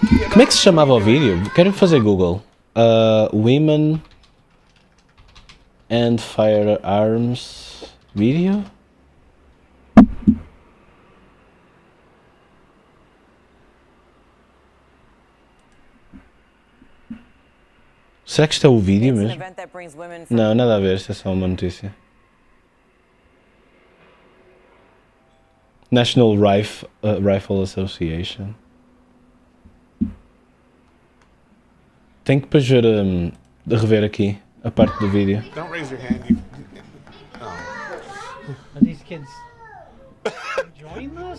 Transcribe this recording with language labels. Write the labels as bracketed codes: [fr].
[pt] Como é que se chamava o vídeo? Quero fazer Google. Women and Firearms Video? Será que isto é o vídeo mesmo? Não, nada a ver, isto é só uma notícia. [en] National Rifle Association. [pt] Tenho que depois ver, rever aqui a parte do vídeo. [en] Don't raise your hand. You... Are these kids enjoying this?